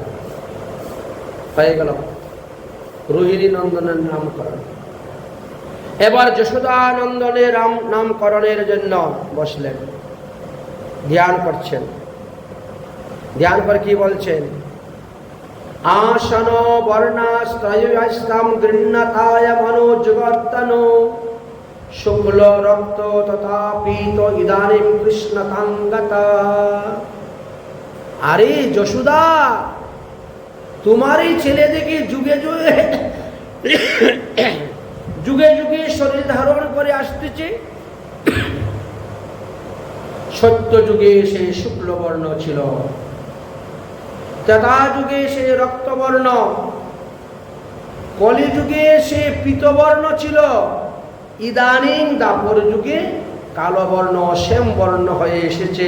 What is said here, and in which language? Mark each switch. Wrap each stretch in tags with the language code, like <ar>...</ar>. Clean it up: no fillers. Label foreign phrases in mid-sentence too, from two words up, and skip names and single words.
<bn>হয়ে গেল রোহিণী নন্দনের নামকরণ। এবার যশোদানন্দনের নামকরণের জন্য বসলেন, ধ্যান করছেন। ধ্যান করে কি বলছেন?</bn> <sa>आसन वर्णाश्रयस्तं गृह्णताय मनोजगत्तनो शुक्ल रक्त तथा पीत इदानीं कृष्णतांगता।</sa> <bn>আরে যশোদা, তোমার এই ছেলে দেখে যুগে যুগে যুগে যুগে শরীর ধারণ করে আসতেছে। সত্য যুগে সে শুক্লবর্ণ ছিল, ত্রেতা যুগে সে রক্তবর্ণ, কলিযুগে সে পীতবর্ণ ছিল, ইদানিং দাপর যুগে কালো বর্ণ শ্যাম বর্ণ হয়ে এসেছে।</bn>